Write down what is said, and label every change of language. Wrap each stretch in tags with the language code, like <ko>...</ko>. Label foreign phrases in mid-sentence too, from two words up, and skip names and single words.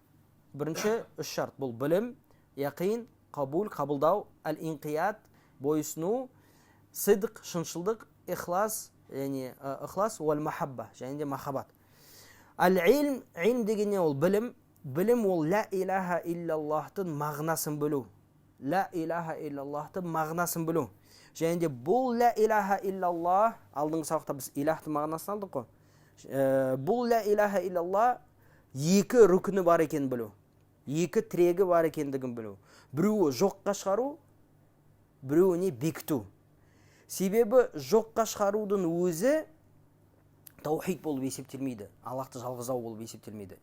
<kk>Бірінші үш шарт, бұл білім, яқин, қабул, қабылдау, әл-инқият, бойсыну, сидқ, шыншылдық, ихлас, яғни ихлас, уәл-махабба, және де махаббат. Әл-илм, илм дегенне ол білім, білім ол</kk> <ar>لا إله إلا الله</ar> <kk>мағынасын білу.</kk> <ar>لا إله إلا الله</ar> <kk>мағынасын білу. Және де бұл</kk> <ar>لا إله إلا الله,</ar> <kk>алдыңғы сабақта біз илахтың мағынасын алдық қой. Бұл</kk> <ar>لا إله إلا الله</ar> <kk>екі рүкіні бар екен білу. Екі тірегі бар екендігін білу. Біреуі жоққа шығару, біреуіне бекіту. Себебі жоққа шығарудың өзі таухид болып есептелмейді. Аллахты жалғыздау болып есептелмейді.</kk>